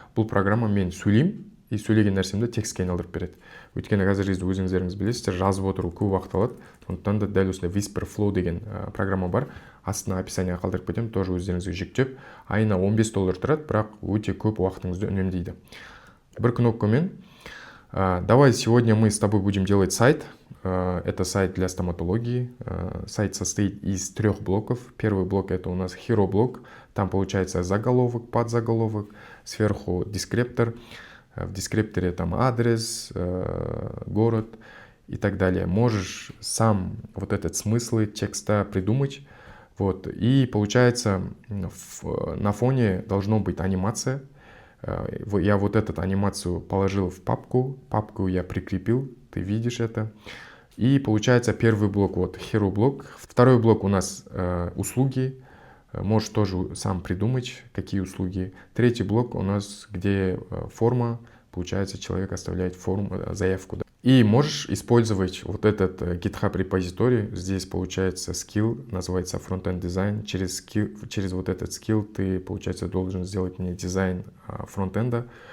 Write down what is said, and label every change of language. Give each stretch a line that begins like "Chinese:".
Kazakh: Бұл программа мен сөйлеймін, и сөйлеген нәрсемді текстке айналдырып береді. Өйткені қазіргі кезде өзіңіздеріңіз білесіздер, жазып отыру көп уақыт алады. Сондықтан да дәл осындай Whisperflow деген программа бар. Астына описание қалдырып кетемін, тоже өздеріңізге жүктеп. Айына $15 тұрады, бірақ өте көп уақытыңызды үнемдейді. Бір кнопкамен.
Russian: Давай сегодня мы с тобой будем делать сайт. Это сайт для стоматологии. Сайт состоит из 3 блоков. Первый блок это у нас hero блок. Там получается заголовок, подзаголовок, сверху дескриптор. В дескрипторе там адрес, город и так далее. Можешь сам вот этот смысл текста придумать. Вот. И получается на фоне должно быть анимация. Я вот эту анимацию положил в папку. Папку я прикрепил. Ты видишь это. И получается первый блок, вот hero блок. Второй блок у нас услуги. Можешь тоже сам придумать, какие услуги. Третий блок у нас, где форма. Получается, человек оставляет форму, заявку. Да. И можешь использовать вот этот GitHub репозиторий. Здесь получается skill, называется Frontend Design. Через вот этот skill ты, получается, должен сделать мне дизайн фронтенда.